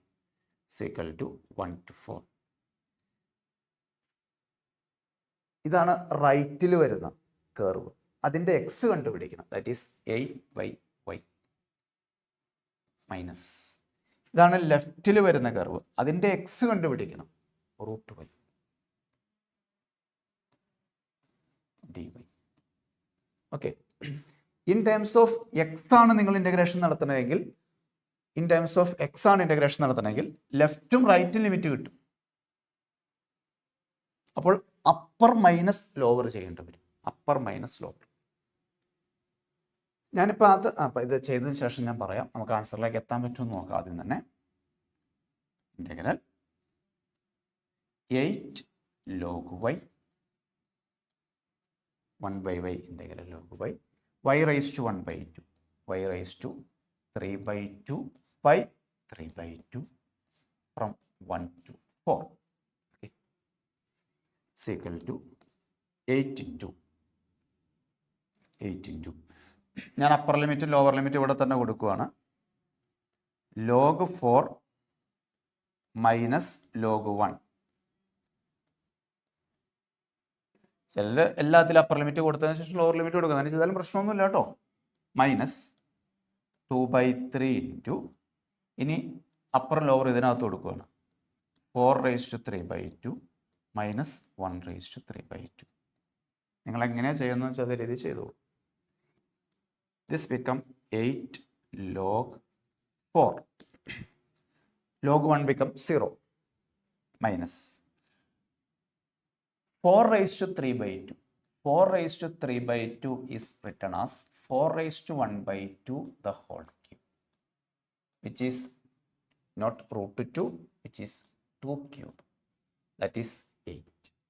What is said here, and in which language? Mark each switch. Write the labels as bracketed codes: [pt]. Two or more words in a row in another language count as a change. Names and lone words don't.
[en] equal to 1 to 4. [ml] ഇതാണ് റൈറ്റിൽ വരുന്ന കർവ്. അതിൻ്റെ എക്സ് കണ്ടുപിടിക്കണം. [en] that is 8/y minus. [ml] ഇതാണ് ലെഫ്റ്റിൽ വരുന്ന കർവ്. അതിൻ്റെ എക്സ് കണ്ടുപിടിക്കണം. √y. dy. ഓക്കെ, [en] in terms of x [ml] ആണ് നിങ്ങൾ ഇൻ്റഗ്രേഷൻ നടത്തണമെങ്കിൽ, [en] in terms of x [ml] ആണ് ഇൻ്റഗ്രേഷൻ നടത്തണമെങ്കിൽ ലെഫ്റ്റും റൈറ്റും ലിമിറ്റ് കിട്ടും. അപ്പോൾ [en] upper minus lower [ml] ചെയ്യേണ്ടി വരും. [en] upper minus lower. [ml] ഞാനിപ്പോൾ അപ്പം ഇത് ചെയ്തതിന് ശേഷം ഞാൻ പറയാം, നമുക്ക് ആൻസറിലേക്ക് എത്താൻ പറ്റുമെന്ന് നോക്കാം. ആദ്യം തന്നെ [en] ഇൻ്റഗ്രൽ 8 log y 1/y ഇൻ്റഗ്രൽ log y raised to 1/2 y raised to 3/2 by 3/2 from 1 to 4 is equal to 8 into ഞാൻ upper limit lower limit [ml] ഇവിടെ തന്നെ കൊടുക്കുകയാണ്. [en] log 4 minus log 1. [ml] ചില എല്ലാത്തിലും [en] upper limit [ml] കൊടുത്തതിന് ശേഷം [en] lower limit [ml] കൊടുക്കുക, അങ്ങനെ ചെയ്താലും പ്രശ്നമൊന്നുമില്ല കേട്ടോ. [en] minus 2/3 into, [ml] ഇനി അപ്പർ ലോവർ ഇതിനകത്ത് കൊടുക്കുകയാണ്, [en] 4 raised to 3/2 minus 1 raised to 3/2. [ml] നിങ്ങൾ എങ്ങനെയാണ് ചെയ്യുന്നത് വെച്ചാൽ അതേ രീതി ചെയ്തോളൂ. [en] this become 8 log 4. log 1 become 0 minus 4 raised to 3/2. 4 raised to 3/2 is written as 4 raised to 1/2 the whole cube, which is not root 2, which is 2 cube, that is 8.